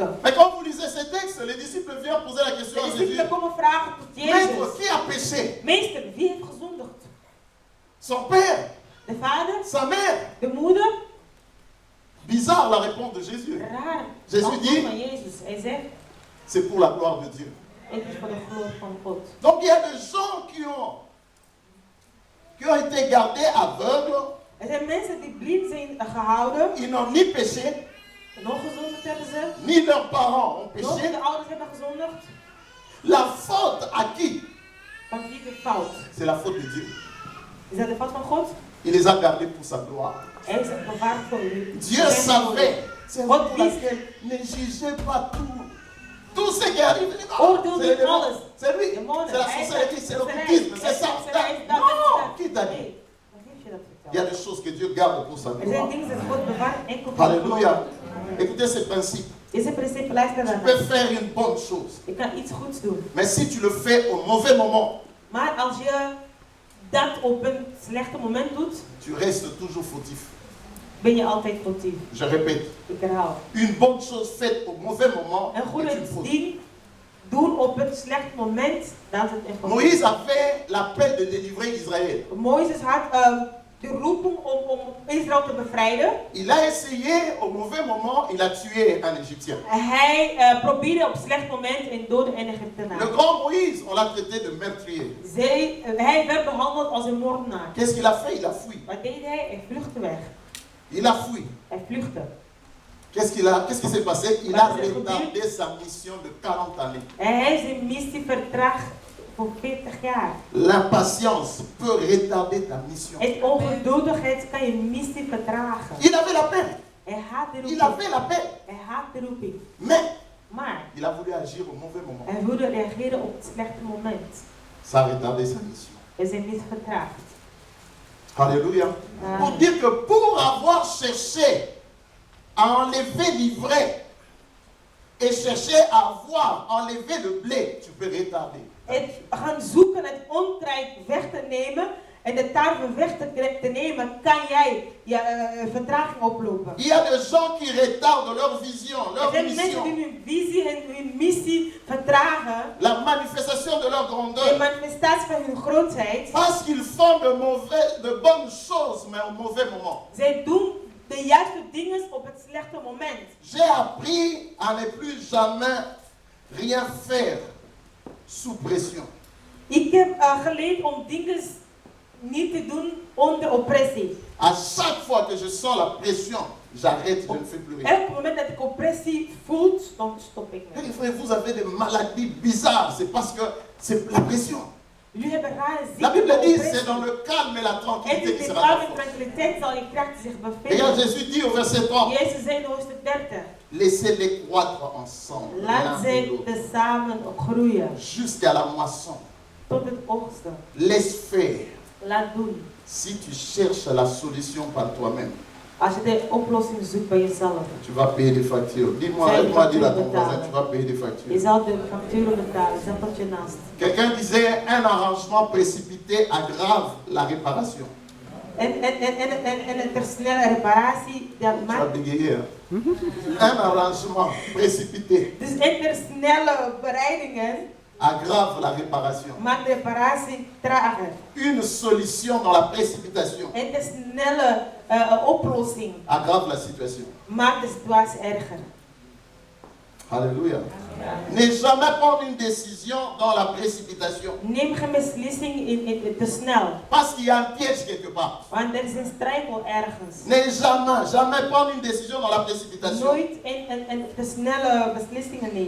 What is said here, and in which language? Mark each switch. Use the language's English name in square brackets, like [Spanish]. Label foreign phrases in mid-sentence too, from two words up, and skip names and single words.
[French] Mais quand vous lisez ces textes, les disciples viennent poser la question De à Jésus. [Dutch] discipelen komen vragen tot [French] Maître, [Dutch] Jezus. [French] qui a péché? [Dutch] Meester, wie heeft gezondigd? [French] Son père? [Dutch] De vader? [French] Sa mère? [Dutch] De moeder? [French] Bizarre la réponse de Jésus. [Dutch] Raar. Jezus Antwoord [French] dit- [Dutch] van Jezus. Hij zegt, [French] C'est pour la gloire de Dieu. [Dutch] het is voor de glorie van God. [French] Donc il y a des gens qui ont été gardés aveugles. [Dutch] Er zijn mensen die blind zijn gehouden. [French] Ils n'ont ni péché, [Dutch] Nog gezondigd hebben ze. [French] ni leurs parents ont [Dutch] Nog [French] péché. [Dutch] de ouders hebben gezondigd. [French] La faute à qui? [Dutch] Van wie de fout? [French] C'est la faute de Dieu. [Dutch] Is dat de fout van God? [French] Il les a gardés pour sa gloire. [Dutch] Hij is het bewaard voor u. [French] Dieu savait. C'est [Dutch] God [French] pour laquelle ne jugez pas tout. Tout ce qui arrive, il dit, non, [Dutch] Oordeel [French] c'est [Dutch] niet [French] les démons. [Dutch] alles. [French] C'est lui. [Dutch] Demonen. [French] C'est la [Dutch] Hij is [French] sorcellerie, [Dutch] dat. [French] c'est [Dutch] Dat is [French] l'occultisme, [Dutch] hij. [French] c'est ça. [Dutch] Dat is hij. Dat [French] Non, [Dutch] is [French] qui t'a dit? [Dutch] Nee. Wat heeft je dat [French] Il y a [Dutch] verteld? [French] des choses que Dieu garde pour sa [Dutch] Er zijn [French] gloire. [Dutch] dingen dat God bewaart enkel voor de [French] Alléluia. [Dutch] glorie. [French] Écoutez ce principe. [Dutch] Deze principe, luister [French] Tu [Dutch] naar. [French] peux faire une bonne chose. [Dutch] Je kan iets goeds doen. [French] Mais si tu le fais au mauvais moment, [Dutch] Maar als je dat op een slechte moment doet, [French] tu restes toujours fautif. [Dutch] ben je altijd foutief. [French] Je répète. [Dutch] Ik herhaal. [French] Une bonne chose faite au mauvais moment [Dutch] Een [French] est [Dutch] goede [French] une faute. [Dutch] ding doen op een slecht moment, dat is een fout. [French] Moïse a fait l'appel de délivrer Israël. [Dutch] Mozes had de roeping om Israël te bevrijden. [French] Il a essayé au mauvais moment, il a tué un Égyptien. [Dutch] Hij probeerde op een slecht moment een dode en [French] Le [Dutch] Egyptenaar. [French] grand Moïse, on l'a traité de meurtrier. [Dutch] Hij werd behandeld als een moordenaar. [French] Qu'est-ce qu'il a fait? Il a fui. [Dutch] Wat deed hij? Hij vluchtte weg. [French] Il a fui. [Dutch] Hij vluchtte. [French] Qu'est-ce qui s'est passé? Il a retardé sa mission de 40 années. [Dutch] Hij heeft zijn missie vertraagd voor 40 jaar. [French] L'impatience peut retarder ta mission. [Dutch] Het ongeduldigheid kan je missie vertragen. [French] Il avait la paix. [Dutch] Hij haat de [French] Il [Dutch] roeping. [French] avait la paix. [Dutch] Hij haat de roeping. [French] Mais [Dutch] Maar [French] il a voulu agir au mauvais moment. [Dutch] hij wilde reageren op het slechte moment. [French] Ça a retardé sa mission. [Dutch] Hij zijn missie vertraagd. [French] Alléluia. Pour dire que pour avoir cherché à enlever l'ivraie et chercher à avoir enlevé le blé, tu peux retarder. [Dutch] Het gaan zoeken het onkruid weg te nemen en de tarwe weg te nemen, kan jij vertraging oplopen. [French] Il y a des gens qui retardent leur vision, [Dutch] Er [French] leur [Dutch] zijn mensen [French] mission, [Dutch] die hun visie en hun missie vertragen, [French] la manifestation de leur [Dutch] de [French] grandeur. [Dutch] manifestatie van hun grootheid. [French] Parce qu'ils font de bonnes choses, mais au mauvais moment. [Dutch] Zij doen de juiste dingen op het slechte moment. [French] J'ai appris à ne plus jamais rien faire sous pression. [Dutch] Ik heb geleerd om dingen niet te doen onder oppressie. [French] À chaque fois que je sens la pression, j'arrête, je ne fais plus rien. [Dutch] Elk moment dat ik oppressie voel, dan stop ik [French] Et [Dutch] mee. [French] frère, vous avez des maladies bizarres, c'est parce que c'est la pression. [Dutch] Jullie hebben rare [French] La [Dutch] ziekten [French] Bible [Dutch] van [French] dit [Dutch] oppressie. [French] c'est dans le calme et la [Dutch] En [French] tranquillité [Dutch] in [French] qui [Dutch] de [French] sera [Dutch] kalme [French] ta [Dutch] en [French] force. [Dutch] tranquiliteit zal je kracht zich [French] Regarde, [Dutch] bevinden. [French] Jésus dit au verset 30, [Dutch] Jezus zei in hoofdstuk 30. [French] laissez-les croître ensemble, [Dutch] Laat [French] l'un et [Dutch] zij [French] l'autre, [Dutch] tezamen groeien [French] jusqu'à la moisson. [Dutch] tot het oogsten. [French] Laisse faire. [Dutch] Laat doen. [French] Si tu cherches la solution par toi-même, [Dutch] Als je de oplossing zoekt bij jezelf, [French] tu vas payer des factures. Dis-moi, Fais aide-moi à dire à facture ton de voisin, table. tu vas payer des [Dutch] je [French] factures. [Dutch] zal de facturen betalen. Zet dat je naast. [French] Quelqu'un disait, un arrangement précipité aggrave la réparation. [Dutch] En een te snelle reparatie, dat [French] Tu vas [Dutch] maakt. [French] bégayer. Hein? Un arrangement précipité [Dutch] Dus een te snelle bereidingen [French] aggrave la réparation. [Dutch] maakt de reparatie trager. [French] Une solution dans la précipitation [Dutch] En de snelle oplossing [French] aggrave la situation. [Dutch] maakt de situatie erger. [French] Alléluia. Ne jamais prendre une décision dans la précipitation. [Dutch] Neem geen beslissing te snel, [French] Parce qu'il y a un piège quelque part. [Dutch] want er is een strijkel ergens. [French] Ne jamais prendre une décision dans la précipitation. [Dutch] Nooit een te snelle beslissingen nemen.